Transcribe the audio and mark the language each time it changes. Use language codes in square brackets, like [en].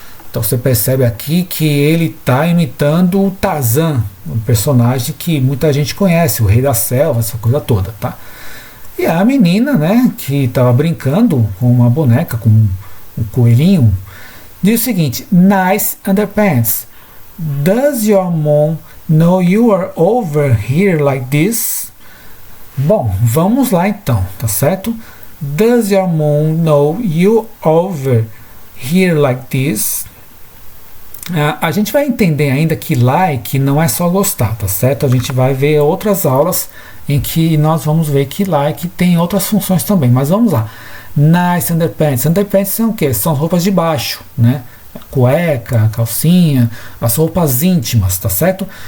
[pt] Então você percebe aqui que ele está imitando o Tarzan, um personagem que muita gente conhece, o rei da selva, essa coisa toda, tá? E a menina, né, que estava brincando com uma boneca, com um coelhinho, diz o seguinte: [en] Nice underpants. Does your mom know you are over here like this? [pt] Bom, vamos lá então, tá certo? [en] Does your mom know you over here like this? [pt] A gente vai entender ainda que like não é só gostar, tá certo? A gente vai ver outras aulas em que nós vamos ver que like tem outras funções também, mas vamos lá. [en] Nice underpants. [pt] Underpants são o quê? São roupas de baixo, né? Cueca, calcinha, as roupas íntimas, tá certo?